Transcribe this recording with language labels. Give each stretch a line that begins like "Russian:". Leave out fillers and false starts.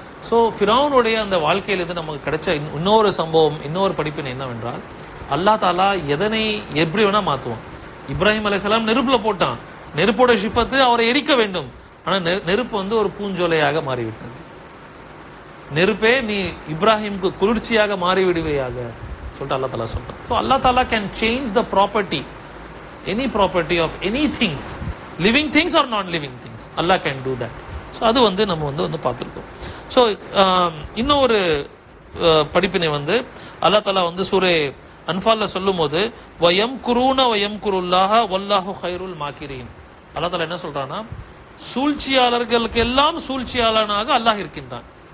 Tamil: So ஃபிரௌனுடைய அந்த வாழ்க்கையில இருந்து நமக்கு கிடைச்ச இன்னொரு சம்பவம், இன்னொரு படிப்பினை என்னவென்றால், அல்லாஹ் தஆலா எதனை எப்படி வேணா மாத்துவான். இப்ராஹிம் அலைஹிஸ்ஸலாம் நெருப்புல போட்டான், நெருப்போட ஷிஃபத்து அவரை எரிக்க வேண்டும். ஆனா நெருப்பு வந்து ஒரு பூஞ்சோலையாக மாறிவிட்டது. நெருப்பே நீ இப்ராஹிமுக்கு குளிர்ச்சியாக மாறிவிடுவையாக சொல்லிட்டு அல்லாஹ் தஆலா சொல்றான்.
English: So Allah Ta'ala can change the property, any property of any things, living things or non-living things. Allah can do that.
Tamil: So அது வந்து நம்ம வந்து பார்த்திருக்கோம். So இன்னொரு படிப்பினை வந்து அல்லாஹ் தஆலா வந்து சூரே அன்ஃபால்ல சொல்லும்போது
Arabic: வயம்குரூன வயம்குருல்லாஹ வல்லாஹு கைருல் மாக்கிரீன்.
Tamil: அல்லாஹ் தஆலா என்ன சொல்றான்னா, சூழ்ச்சியாளர்களுக்கு எல்லாம் சூழ்ச்சியாளனாக அல்லாஹ் இருக்கின்றான்.